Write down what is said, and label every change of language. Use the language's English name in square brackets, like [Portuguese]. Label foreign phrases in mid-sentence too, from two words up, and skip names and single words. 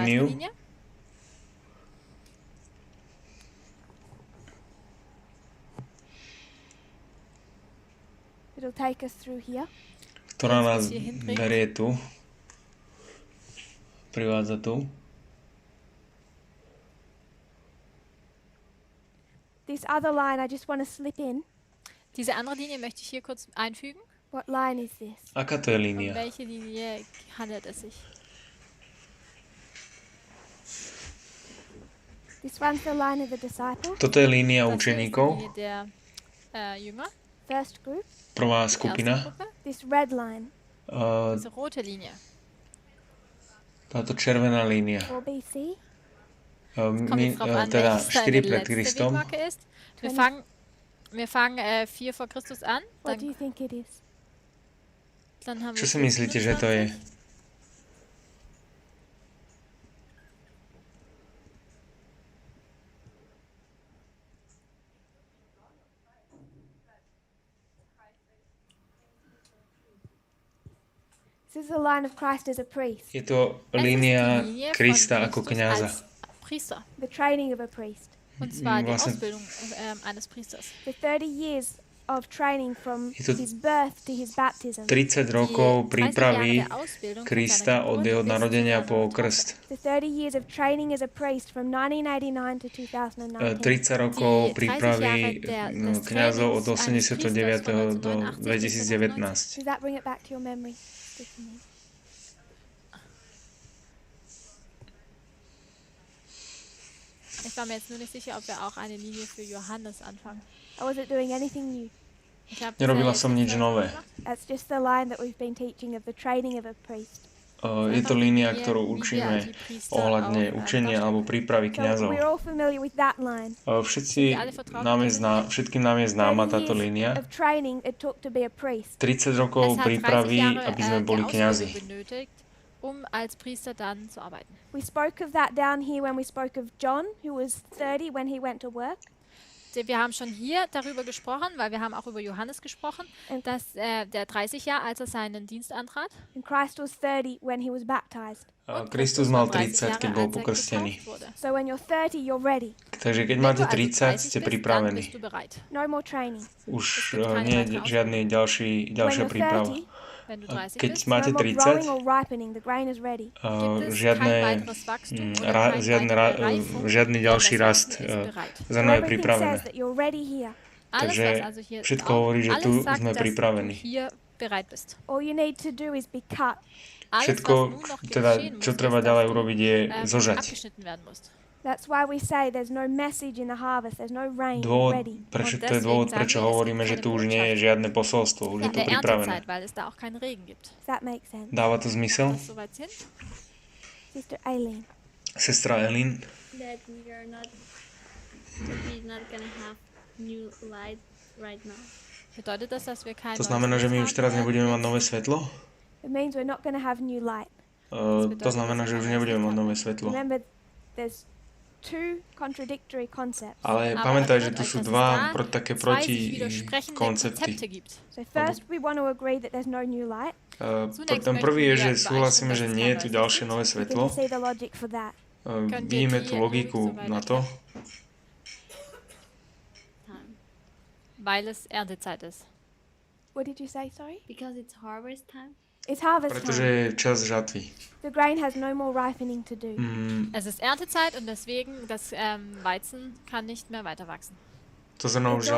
[Slovak] líniu. [German] Linie. [English] It'll take us through here. [Slovak] Ktorá nás berie tu. Privádza tu. [English] This other line I just want to slip in. [German] Diese andere Linie möchte ich hier kurz einfügen. [English] What line is this? [Slovak] Aká to je Um línia? [German] welche Linie handelt es sich? [English] This one's the line of the disciples, [Slovak] Toto je línia [German] Das hier ist die [Slovak] učeníkov. [German] Linie der Jünger, [English] first group. [Slovak] Prvá [German] die erste [Slovak] skupina. [German] Gruppe. [English] This red line, Uh, [German] Diese rote Linie. [Slovak] Táto červená línia. [English] 4 BC. [German] Kommt jetzt drauf an, [Slovak] Teda [German] welches [Slovak] 4 [German] deine [Slovak] pred [German] letzte [Slovak] Kristom. [German] Wegmarke ist. Wir fangen 4 vor Christus an. [English] What do you think it is? [German] Dann haben [Slovak] Čo [German] wir [Slovak] si myslíte, že to je? 25. [English] This is the line of Christ as a priest. [Slovak] Je to [German] Es ist die [Slovak] línia [German] Linie von [Slovak] Krista ako [German] Christus [Slovak] kňaza. [German] als Priester. [English] The training of a priest. [German] Und zwar die [Slovak] Vlastne [German] Ausbildung eines Priesters. [English] The 30 years of training from [Slovak] Je to [English] his birth to his baptism. [Slovak] 30 rokov [German] Die 30 [Slovak] prípravy [German] Jahre der Ausbildung von [Slovak] Krista [German] seiner [Slovak] od [German] Geburt [Slovak] jeho [German] bis zu [Slovak] narodenia [German] seiner [Slovak] po [German] Taufe. [Slovak] krst. [English] The 30 years of training as a priest from 1989 to 2019. [Slovak] 30 rokov [German] Die 30 [Slovak] prípravy [German] Jahre des [Slovak] kňazov od [German] Trainings eines [Slovak] 89. [German] Priesters [Slovak] do [German] von 1989 bis 2019. [Slovak] 19. [English] Does that bring it back to your memory? Stephanie? [German] Ich war mir jetzt nur nicht sicher, ob wir auch eine Linie für Johannes anfangen. [English] I wasn't doing anything new. [German] Ich habe [Slovak] Nerobila som nič nové. [English] That's just the line that we've been teaching of the training of a priest. [Slovak] Je to línia, ktorú učíme ohľadne učenia alebo prípravy [English] So [Slovak] kňazov. [English] we're all familiar with that line. [Slovak] Všetkým nám je známa [English] 30 [Slovak] táto [English] years [Slovak] línia. [English] of training it took to be a priest. [Slovak] 30 rokov [German] Es hat 30 [Slovak] prípravy, [German] Jahre [Slovak] aby sme [German] der [Slovak] boli [German] Ausbildung [Slovak] kňazi. [German] benötigt, um als Priester dann zu arbeiten. [English] We spoke of that down here when we spoke of John, who was 30 when he went to work. [German] Wir haben schon hier darüber gesprochen, weil wir haben auch über Johannes gesprochen, dass der 30 Jahre, als er seinen Dienst antrat. [English] And Christ was 30 when he was baptized. [Slovak] Kristus mal 30, keď bol pokrstený. [English] So when you're 30, you're ready. [Slovak] Takže keď máte 30, ste pripravení. [English] No more training. [Slovak] Už nie je žiadna ďalšia [English] When you're [Slovak] príprava. [English] 30, [Slovak] Keď Keď máte [English] no more growing [Slovak] 30, [English] or ripening. The grain is ready. [Slovak] žiadny ďalší rast. Zrno je [English] Everything [Slovak] pripravené. [English] says that you're ready here. [Slovak] Takže všetko hovorí, že tu sme pripravení. [English] All you need to do is be cut. [Slovak] Všetko, teda, čo treba ďalej urobiť, je zožať. [English] That's why we say there's no message in the harvest. There's no rain ready. [Slovak] To je dôvod, prečo hovoríme, že tu už nie je žiadne posolstvo, už je to pripravené. [English] Does that make sense? [Slovak] Dáva to zmysel? [English] Sister Aileen. [Slovak] Sestra Elin, [English] That we're not gonna have new light right now. [Slovak] to znamená, že my už teraz nebudeme mať nové svetlo? [English] It means we're not going to have new light. [Slovak] To znamená, že už nebudeme mať nové svetlo. [English] Remember, there's two contradictory concepts. [Slovak] Ale pamätaj, že tu sú dva také proti koncepty. [English] So first we want to agree that there's no new light. [Slovak] Ten prvý je, že súhlasíme, že nie je tu ďalšie nové [English] We [Slovak] svetlo. [English] can see the logic for that. [Slovak] Vidíme tú logiku na to, [German] Weil es Erntezeit ist. [English] What did you say, sorry? Because it's harvest time. It's harvest [Slovak] pretože time. je čas žatvy. [English] The grain has no more ripening to do. [German] Es ist Erntezeit und deswegen das Weizen kann nicht mehr weiter wachsen. [Slovak] To zrno už